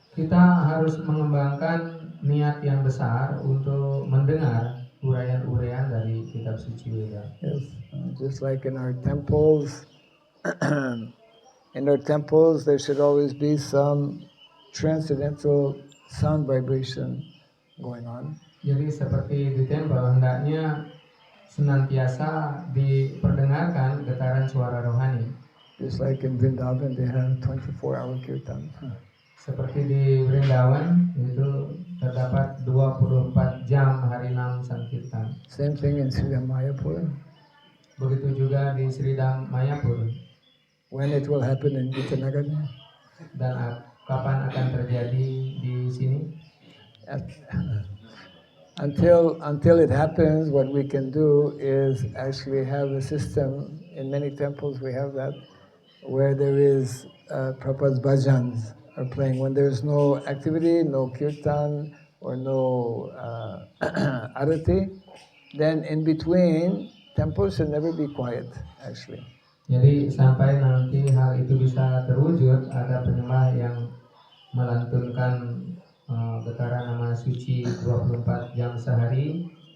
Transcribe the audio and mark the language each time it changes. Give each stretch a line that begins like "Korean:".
Indonesian: Kita harus mengembangkan niat yang besar untuk mendengar uraian-uraian dari kitab suci Weda.
English: Yes, just like in our temples, there should always be some transcendental sound vibration going on.
Indonesian: Jadi seperti di tempel hendaknya senantiasa diperdengarkan getaran suara rohani.
English: Just like in Vrindavan, they have 24-hour kirtan.
Indonesian: Seperti di Vrindavan itu terdapat 24 jam harinam sankirtan.
English: Same thing in Sri Mayapur.
Indonesian: Begitu juga di Sridham Mayapur.
English: When it will happen in Vitanagar?
Indonesian: Dan kapan akan terjadi di sini?
English: Until it happens, what we can do is actually have a system. In many temples we have that, where there is Prabhupada's bhajans are playing. When there's no activity, no kirtan or no arati, then in between, temples should never be quiet, actually.
Indonesian: Jadi sampai nanti hal itu bisa terwujud, ada penyembah yang melantunkan getaran nama suci 24 jam sehari.